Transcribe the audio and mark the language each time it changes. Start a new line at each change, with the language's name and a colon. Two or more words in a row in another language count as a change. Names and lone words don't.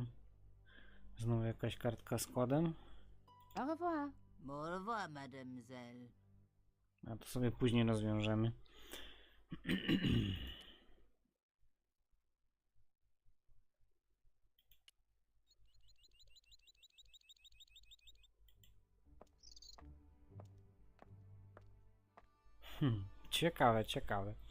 Polish: Znowu jakaś kartka z kodem.
French: Au revoir. Au revoir, mademoiselle.
Polish: A to sobie później rozwiążemy. Ciekawe, ciekawe.